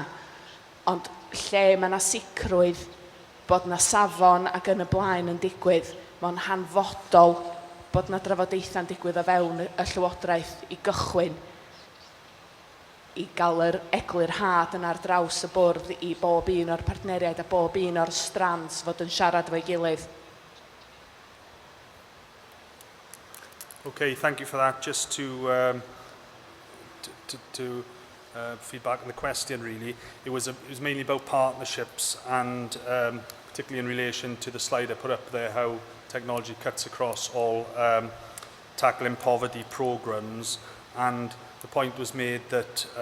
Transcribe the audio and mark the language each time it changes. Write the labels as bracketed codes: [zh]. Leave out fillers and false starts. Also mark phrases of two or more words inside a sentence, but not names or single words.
[cy] Ond lle mae yna sicrwydd bod yna safon ac yn y blaen yn digwydd, mae'n hanfodol bod yna drafodaethau'n digwydd o fewn y Llywodraeth i gychwyn i gael yr eglur had yn ar draws y bwrdd i bob un o'r partneriaid a bob un o'r strands fod yn siarad efo'i gilydd. [en] Okay, thank you for that. Just to feedback on the question, really, it was mainly about partnerships and particularly in relation to the slide I put up there, how technology cuts across all tackling poverty programs, and the point was made that